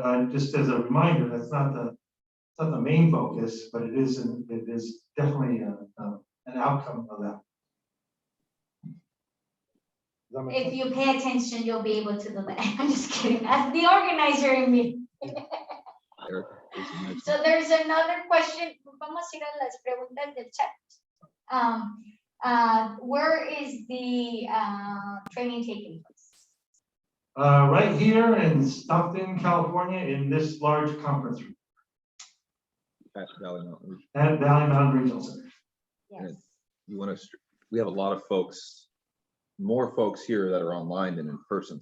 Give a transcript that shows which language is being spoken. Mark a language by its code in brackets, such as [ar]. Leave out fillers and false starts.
[en] Just as a reminder, that's not the main focus, but it is definitely an outcome of that. If you pay attention, you'll be able to do that. I'm just kidding. That's the organizer in me. So there's another question. [es] Vamos a ir a las preguntas del chat. [en] Where is the training taking place? Right here in Stockton, California, in this large conference room At Valley Mountain. at Valley Mountain Regional Center. Yes. We have a lot of folks, more folks here that are online than in person.